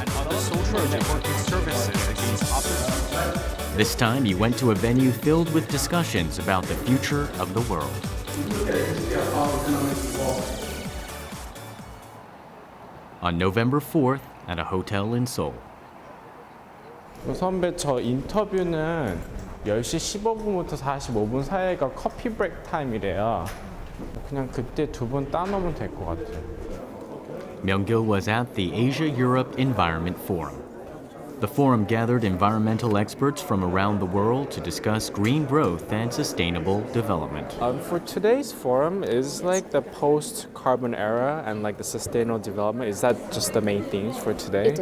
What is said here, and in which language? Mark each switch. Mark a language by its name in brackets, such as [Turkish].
[English] and other social networking services against opposition. This time, he went to a venue filled with discussions about the future of the world. On November 4th, at a hotel in Seoul. [Korean] 선배, 저 인터뷰는 10시 15분부터 45분 사이가 커피 브레이크 타임이래요. 그냥 그때 두 분 따놓으면 될 것 같아요. [English] Myung-kil was at the Asia-Europe Environment Forum. The forum gathered environmental experts from around the world to discuss green growth and sustainable development. For today's forum, is like the post-carbon era and like the sustainable development, is that just the main themes for today?